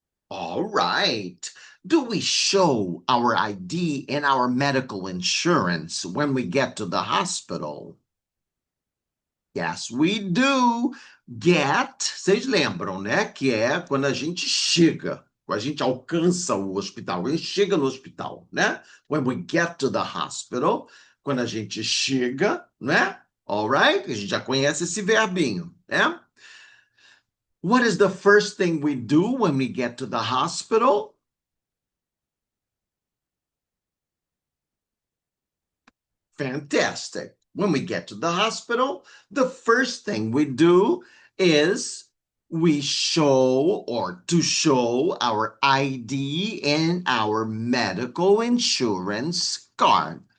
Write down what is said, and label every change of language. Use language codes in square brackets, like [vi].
[en] All right. Do we show our ID and our medical insurance when we get to the hospital? Yes, we do. Get, [pt] vocês lembram, né? Que é quando a gente chega, quando a gente alcança o hospital, a gente chega no hospital, né? [en] When we get to the hospital, [pt] quando a gente chega, né? [en] All right? [pt] A gente já conhece esse verbinho, né? [en] What is the first thing we do when we get to the hospital? Fantastic. When we get to the hospital, the first thing we do is we show or to show our ID and our medical insurance card.